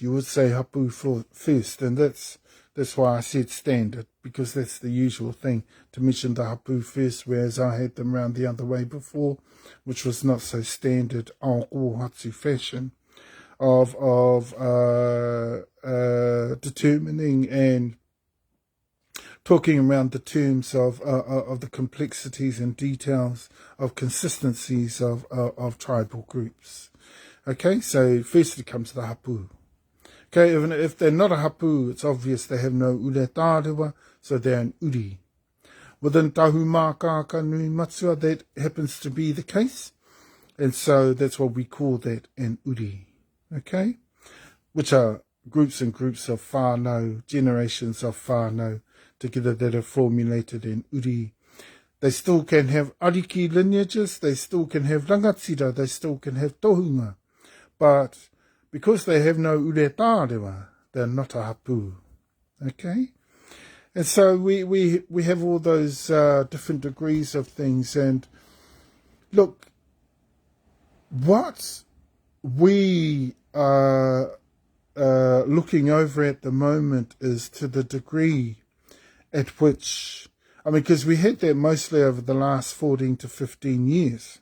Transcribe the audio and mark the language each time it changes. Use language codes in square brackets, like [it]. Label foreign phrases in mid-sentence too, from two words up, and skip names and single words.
[en] You would say Hapu first, and that's why I said standard, because that's the usual thing, to mention the Hapu first, whereas I had them round the other way before, which was not so standard Aokohatsu fashion of determining and talking around the terms of the complexities and details of consistencies of tribal groups. Okay, so firstly comes the hapu. Okay, even if they're not a hapu, it's obvious they have no [mi] ure tārewa, [en] so they're an uri. Within Tahumaakaakanuimatua, that happens to be the case, and so that's what we call that an uri. Okay, which are groups and groups of whānau, generations of whānau together that are formulated in uri. They still can have ariki lineages, they still can have rangatira, they still can have tohunga, but because they have no [mi] ure tārewa, [en] they're not a hapu. Okay? And so we have all those different degrees of things. And look, what we are looking over at the moment is to the degree at which, I mean, because we had that mostly over the last 14 to 15 years.